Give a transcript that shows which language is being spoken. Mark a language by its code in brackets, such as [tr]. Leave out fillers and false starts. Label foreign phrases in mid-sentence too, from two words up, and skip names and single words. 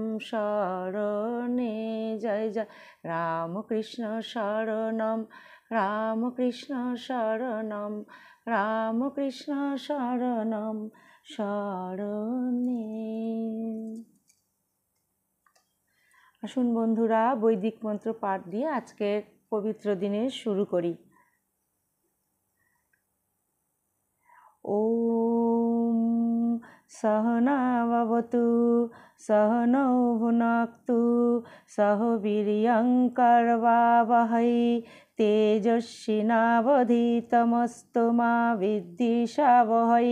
[bn] শরণে জয় জয় রামকৃষ্ণ শরণম রামকৃষ্ণ শরণম রামকৃষ্ণ শরণম শরণে। আসুন বন্ধুরা, বৈদিক মন্ত্র পাঠ দিয়ে আজকের পবিত্র দিনে শুরু করি। [sa] ওম सहना भवतु सहनौ भुनक्तु सह वीर्यं करवावहै तेजस्विनावधीतमस्तु मा विद्विषावहै।